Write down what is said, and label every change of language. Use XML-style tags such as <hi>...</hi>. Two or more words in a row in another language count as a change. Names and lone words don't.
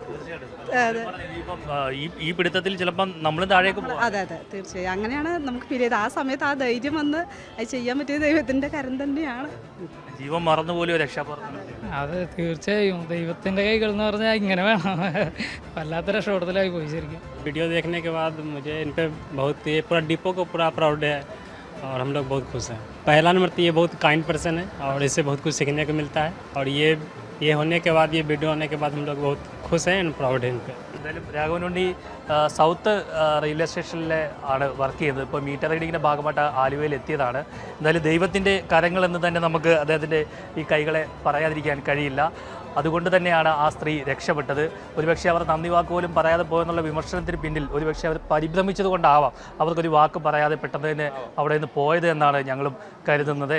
<ml>ഈ പിടുത്തത്തിൽ ചിലപ്പം നമ്മൾ താഴേക്ക് പോകും. അതെ, തീർച്ചയായും അങ്ങനെയാണ് നമുക്ക് ഫീൽ ചെയ്തത്. ആ സമയത്ത് ആ ധൈര്യം വന്ന് അത് ചെയ്യാൻ പറ്റിയ ദൈവത്തിൻ്റെ കരം തന്നെയാണ്. ജീവൻ മറന്നുപോലും രക്ഷപ്പെടുന്നു. അത് തീർച്ചയായും ദൈവത്തിൻ്റെ കൈകൾ എന്ന് പറഞ്ഞാൽ ഇങ്ങനെ വേണം. വല്ലാത്ത രക്ഷപ്പെടുത്തലായി പോയി ശരിക്കും.</ml> <hi>वीडियो देखने के बाद मुझे इन पर बहुत, ये पूरा डिपो को पूरा प्राउड है और हम लोग बहुत खुश हैं. पहला नंबर तो ये बहुत</hi> <en>kind person</en> <hi>है और इससे बहुत कुछ सीखने को मिलता है. और ये होने के बाद, ये वीडियो होने के बाद हम लोग बहुत खुश हैं</hi> <en>and proud</en> <hi>है इन पर.</hi> <ml>എന്തായാലും രാഘവനുണ്ണി സൗത്ത് റെയിൽവേ സ്റ്റേഷനിലെ ആണ് വർക്ക് ചെയ്യുന്നത്. ഇപ്പോൾ മീറ്റർ റീഡിങ്ങിൻ്റെ ഭാഗമായിട്ട് ആലുവയിൽ എത്തിയതാണ്. എന്തായാലും ദൈവത്തിൻ്റെ കരങ്ങളെന്ന് തന്നെ നമുക്ക് അദ്ദേഹത്തിൻ്റെ ഈ കൈകളെ പറയാതിരിക്കാൻ കഴിയില്ല. അതുകൊണ്ട് തന്നെയാണ് ആ സ്ത്രീ രക്ഷപ്പെട്ടത്. ഒരുപക്ഷെ അവർ നന്ദി വാക്ക് പോലും പറയാതെ പോയെന്നുള്ള വിമർശനത്തിന് പിന്നിൽ ഒരുപക്ഷെ അവർ പരിഭ്രമിച്ചത് കൊണ്ടാവാം അവർക്കൊരു വാക്ക് പറയാതെ പെട്ടെന്ന് തന്നെ അവിടെ നിന്ന് പോയത് എന്നാണ് ഞങ്ങളും കരുതുന്നത്.</ml>